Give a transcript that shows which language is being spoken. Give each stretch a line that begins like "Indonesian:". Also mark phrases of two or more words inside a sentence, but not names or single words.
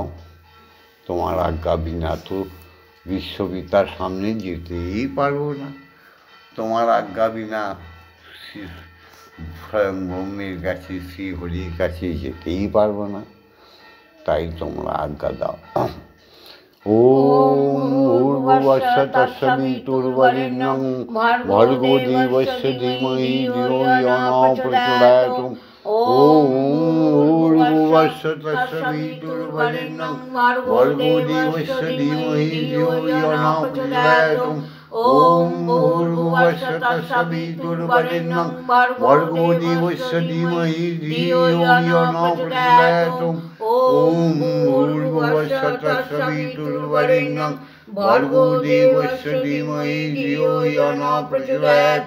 Bangla: তোমার আজ্ঞা বিনা তো বিশ্বপিতার সামনে যেতেই পারবো না, তোমার আজ্ঞা বিনা স্বয়ং ব্রহ্মের কাছে শ্রী হরির কাছে যেতেই পারবো না, তাই তোমরা আজ্ঞা দাও।
Sanskrit: ওম ভূর্ভুবস্য তস্সবিতুর্বরেণ্যং ভর্গো দেবস্য ধীমহি ধিয়ো ইয়ো নঃ প্রচোদয়াৎ। ওম भूर्भुवस्सुवः तत्सवितुर्वरेण्यं भर्गो देवस्य धीमहि धियो यो न प्रचोदयात् ॐ भूर्भुवस्सुवः तत्सवितुर्वरेण्यं भर्गो देवस्य धीमहि धियो यो न प्रचोदयात् ॐ भूर्भुवस्सुवः तत्सवितुर्वरेण्यं भर्गो देवस्य धीमहि धियो यो न प्रचोदयात्